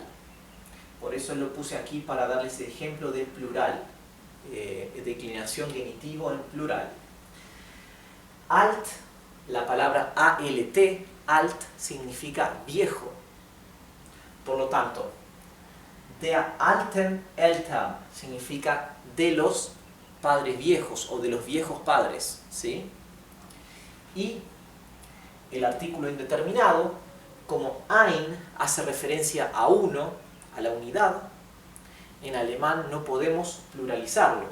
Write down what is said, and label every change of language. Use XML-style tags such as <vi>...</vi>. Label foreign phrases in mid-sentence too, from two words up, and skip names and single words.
<es>Por eso lo puse aquí para darles el ejemplo de plural, declinación genitivo en plural. Alt, la palabra ALT, alt significa viejo. Por lo tanto,</es> <de>der alten Eltern</de> <es>significa de los padres viejos o de los viejos padres, ¿sí? Y el artículo indeterminado, como ein hace referencia a uno, a la unidad, en alemán no podemos pluralizarlo.</es>